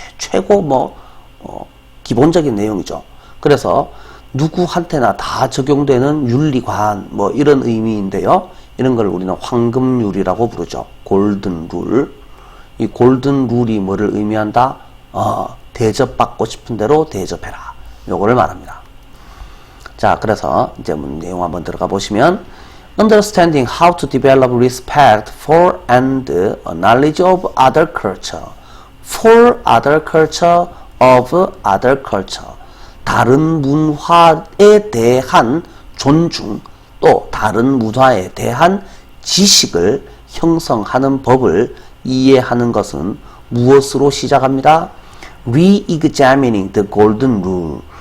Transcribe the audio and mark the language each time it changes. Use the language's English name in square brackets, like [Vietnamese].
[Korean] 최고 기본적인 내용이죠. 그래서 누구한테나 다 적용되는 윤리관 이런 의미인데요. 이런 걸 우리는 황금률이라고 부르죠. 골든 룰. 이 골든 룰이 뭐를 의미한다? 대접받고 싶은 대로 대접해라. 요거를 말합니다. 자, 그래서 이제 내용 한번 들어가 보시면 [English] Understanding how to develop respect for and a knowledge of other culture. For other culture, of other culture. [Korean] 다른 문화에 대한 존중, 또 다른 문화에 대한 지식을 형성하는 법을 이해하는 것은 무엇으로 시작합니다? [English] Re-examining the golden rule.